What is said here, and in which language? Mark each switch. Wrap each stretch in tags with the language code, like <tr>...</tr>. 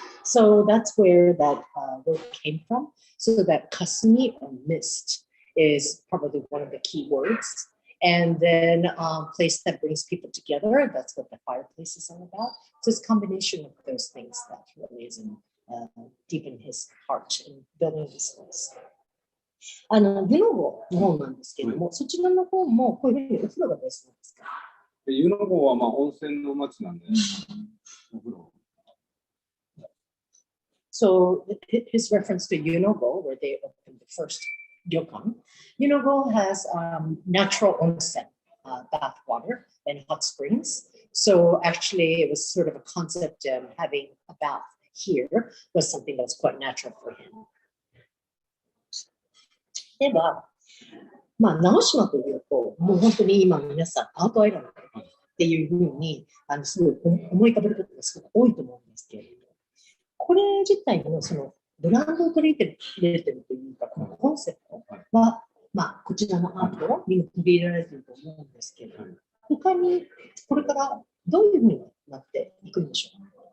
<en>So that's where that word came from. So that kasumi or mist is probably one of the key words. And then place that brings people together. That's what the fireplace is all about. So it's a combination of those things that really is deep in his heart in building this place.</en> <ja>湯の郷の方なんですけども、そちらの方もこういうふうにお風呂がベースなんですか？湯の郷はまあ温泉の町なんで、お風呂。</ja> <en>So his reference to Yunogo, where they opened the first ryokan, Yunogo has natural onsen, bath water and hot springs. So actually, it was sort of a concept of having a bath here was something that was quite natural for him.</en> <ja>では、直島というと、もう本当に今皆さん、アートアイランドっていうふうにすごい思い浮かべることがすごく多いと思うんですけれども、これ自体のそのブランドを取り入れてるというか、このコンセプトは、こちらのアートに取り入れられてると思うんですけれども、他にこれからどういうふうになっていくんでしょうか？</ja>